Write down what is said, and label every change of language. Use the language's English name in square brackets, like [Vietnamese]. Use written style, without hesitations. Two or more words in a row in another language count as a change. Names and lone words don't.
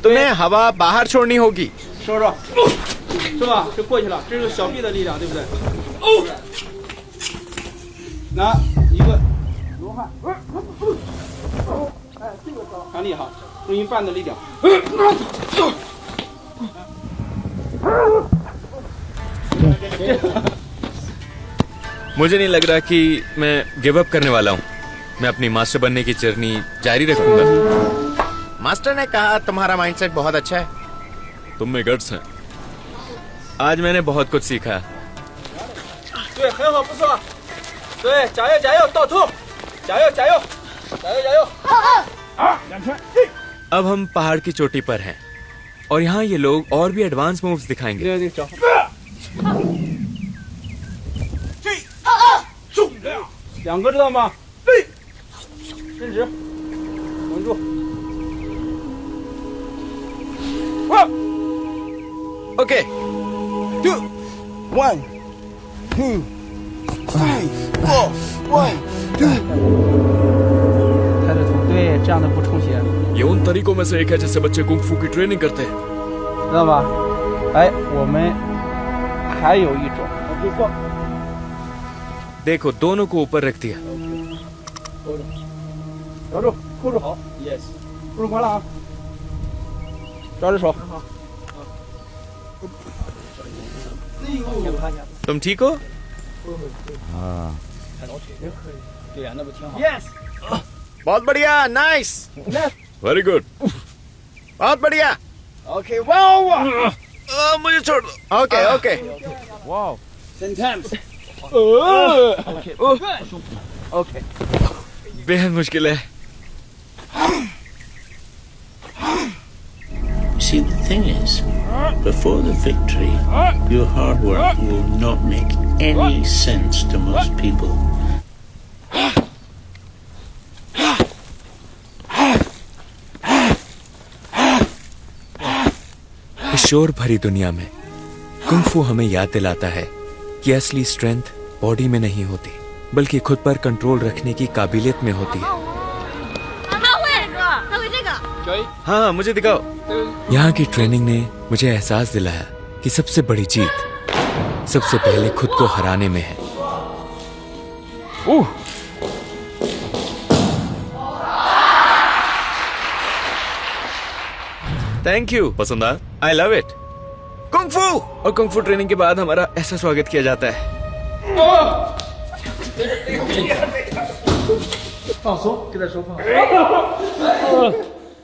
[Hindi] तुम्हें हवा बाहर छोड़नी होगी। [Chinese] 收着，是吧？就过去了，这是小臂的力量，对不对？拿一个罗汉，哎，这个招很厉害，用一半的力量。 [Hindi] मुझे नहीं लग रहा कि मैं [English] give up [Hindi] करने वाला हूँ। मैं अपनी मास्टर बनने की जर्नी जारी रखूंगा। मास्टर ने कहा तुम्हारा माइंडसेट बहुत अच्छा है। तुम में गट्स हैं। आज मैंने बहुत कुछ सीखा। [Chinese] 对，很好，不错。对，加油加油，倒吐，加油加油，加油加油。2拳。 [Hindi] अब हम पहाड़ की चोटी पर हैं और यहाँ ये लोग और भी [English] advanced moves [Hindi] दिखाएंगे। [Chinese] 这个脚。2个知道吗？伸直，稳住。 [Hindi] ओके। [Chinese] 2 1 2 3 4 1 2。抬着头，对，这样的不充血， [Hindi] ये उन तरीकों में से एक है जिससे बच्चे कुंग फू की ट्रेनिंग करते हैं। [Chinese] 知道吧？哎，我们还有一种， [Hindi] देखो दोनों को ऊपर रख दिया। [Chinese] 抓住，扣住，好 ，yes， 不是关了啊，抓着手， [Hindi] तुम ठीक हो? [Chinese] 对呀，那不挺好 Yes， [Hindi] बहुत बढ़िया, नाइस। [English] very good. [Hindi] बहुत बढ़िया। [English] OK， wow， [Hindi] मुझे छोड़ दो। [English] OK OK. 10 times， OK， [Hindi] बेहद मुश्किल है। [English] See, the thing is, before the victory, your hard work will not make any sense to most people. [Hindi] इस शोर भरी दुनिया में कुंग फू हमें याद दिलाता है कि असली [English] strength body [Hindi] में नहीं होती, बल्कि खुद पर कंट्रोल रखने की काबिलियत में होती है। [Chinese] 他会这个。 [Hindi] हाँ, मुझे दिखाओ। यहाँ की ट्रेनिंग ने मुझे एहसास दिलाया कि सबसे बड़ी जीत सबसे पहले खुद को हराने में है। [English] thank you. [Hindi] पसंद आया? [English] I love it. [Hindi] कुंग फू। और कुंग फू ट्रेनिंग के बाद हमारा ऐसा स्वागत किया जाता है। [Chinese] 放松，给他手放。